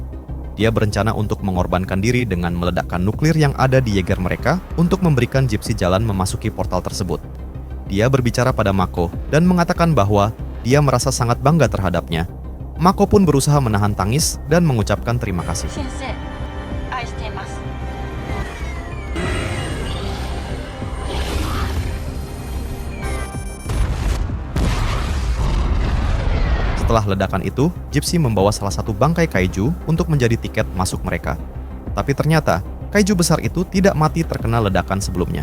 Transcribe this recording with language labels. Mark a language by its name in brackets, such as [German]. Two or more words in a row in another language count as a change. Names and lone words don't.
[Indonesian] Dia berencana untuk mengorbankan diri dengan meledakkan nuklir yang ada di Jaeger mereka untuk memberikan Gypsy jalan memasuki portal tersebut. Dia berbicara pada Mako dan mengatakan bahwa dia merasa sangat bangga terhadapnya. Mako pun berusaha menahan tangis dan mengucapkan terima kasih. [Japanese] 先生、愛しています。 [Indonesian] Setelah ledakan itu, Gypsy membawa salah satu bangkai kaiju untuk menjadi tiket masuk mereka. Tapi ternyata, kaiju besar itu tidak mati terkena ledakan sebelumnya.